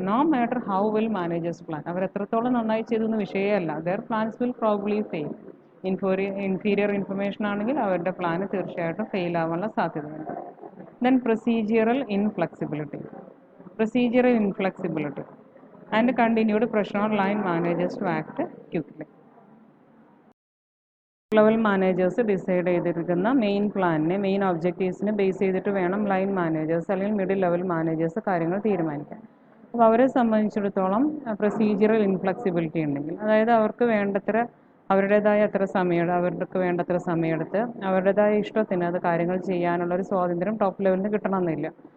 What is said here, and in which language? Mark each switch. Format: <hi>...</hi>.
<en>no matter how well managers plan,</en> <ml>അവർ എത്രത്തോളം നന്നായി ചെയ്തു എന്ന വിഷയമല്ല.</ml> <en>Their plans will probably fail.</en> <ml>Inferior information ആണെങ്കിൽ അവരുടെ പ്ലാൻ തീർച്ചയായിട്ടും ഫെയിൽ ആവാനുള്ള സാധ്യതയുണ്ട്.</ml> <en>Then procedural inflexibility. Procedural inflexibility and continued pressure on line managers to act quickly.</en> <ml>Level managers decide ചെയ്തിരിക്കുന്ന മെയിൻ പ്ലാനിനെ, മെയിൻ ഒബ്ജക്റ്റീവ്സിനെ ബേസ് ചെയ്തിട്ട് വേണം ലൈൻ മാനേജേഴ്സ് അല്ലെങ്കിൽ middle level managers കാര്യങ്ങൾ തീരുമാനിക്കാൻ. അപ്പോൾ അവരെ സംബന്ധിച്ചിടത്തോളം പ്രൊസീജിയറൽ ഇൻഫ്ലെക്സിബിലിറ്റി ഉണ്ടെങ്കിൽ, അതായത് അവർക്ക് വേണ്ടത്ര അവരുടേതായ അവർക്ക് വേണ്ടത്ര സമയമെടുത്ത് അവരുടേതായ ഇഷ്ടത്തിന് അത് കാര്യങ്ങൾ ചെയ്യാനുള്ള ഒരു സ്വാതന്ത്ര്യം ടോപ്പ് ലെവലിന് കിട്ടണമെന്നില്ല.</ml>